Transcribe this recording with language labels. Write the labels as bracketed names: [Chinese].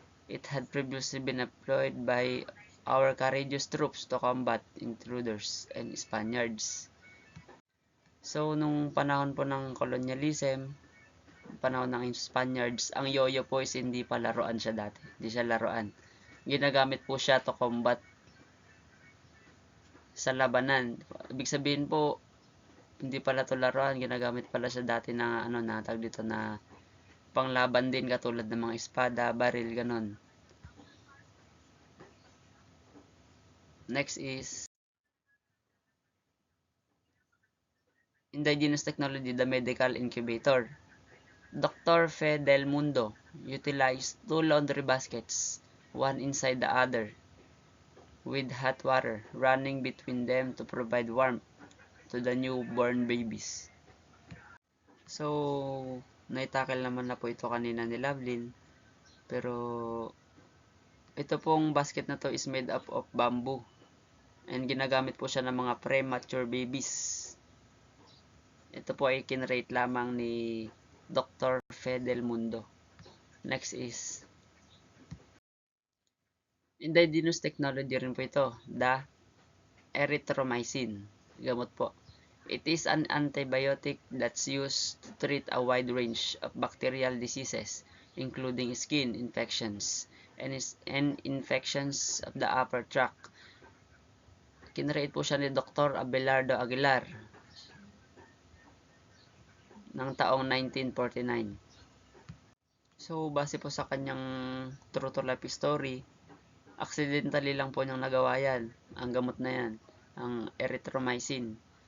[English] It had previously been employed by our courageous troops to combat intruders and Spaniards. [Filipino] So, nung panahon po ng colonialism, panahon ng Spaniards, ang yoyo po is hindi pa laruan siya dati. Hindi siya laruan. ginagamit po siya [English] to combat [Filipino] sa labanan. Ibig sabihin po, hindi pala to laruan, ginagamit pala siya dati na ano na tawag dito na panglaban din katulad ng mga espada, baril, ganon. [English] Next is indigenous technology, the medical incubator. Dr. Fe del Mundo utilized 2 laundry baskets, one inside the other, with hot water running between them to provide warmth to the newborn babies. [Filipino] So, naitakil naman na po ito kanina ni Lovelyn. Pero, ito pong basket na to [English] is made up of bamboo. [Filipino] And ginagamit po siya ng mga premature babies. Ito po ay kinrate lamang ni Dr. Fe del Mundo. [English] Next is indigenous technology [Filipino] rin po ito, [English] the erythromycin. [Filipino] Gamot po. [English] It is an antibiotic that's used to treat a wide range of bacterial diseases, including skin infections and infections of the upper tract. [Filipino] Kinreate po siya ni Dr. Abelardo Aguilar ng taong 1949. So, base po sa kanyang true to life story, accidentally lang po niyang nagawa yan, ang gamot na yan, ang erythromycin.